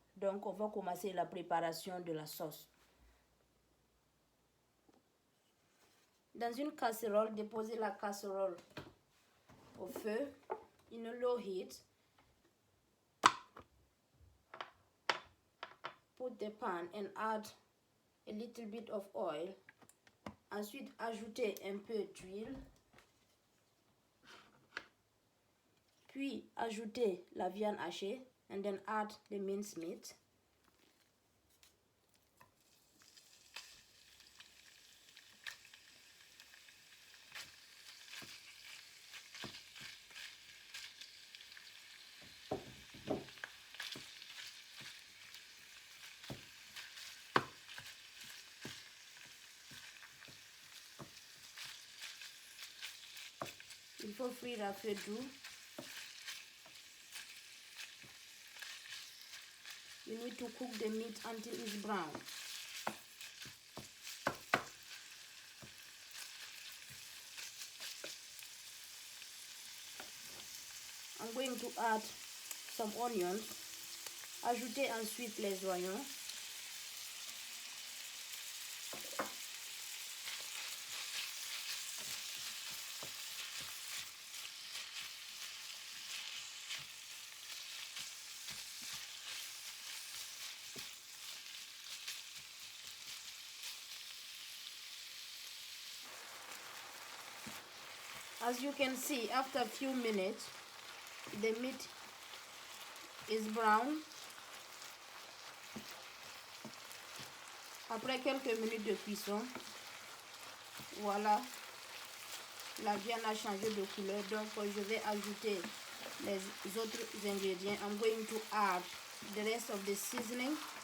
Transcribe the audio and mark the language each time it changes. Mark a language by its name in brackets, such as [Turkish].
[French] Donc, on va commencer la préparation de la sauce. Dans une casserole, déposez la casserole au feu, [English] in a low heat. Put the pan and add a little bit of oil. [French] Ensuite, ajoutez un peu d'huile. Puis, ajoutez la viande hachée. [English] And then add the minced meat. [French] faut frire à feu doux. [English] You need to cook the meat until it's brown. I'm going to add some onions. [French] Ajoutez ensuite les oignons. [English] As you can see, after a few minutes, the meat is brown. [French] Après quelques minutes de cuisson, voilà, la viande a changé de couleur. Donc, je vais ajouter les autres ingrédients. [English] I'm going to add the rest of the seasoning.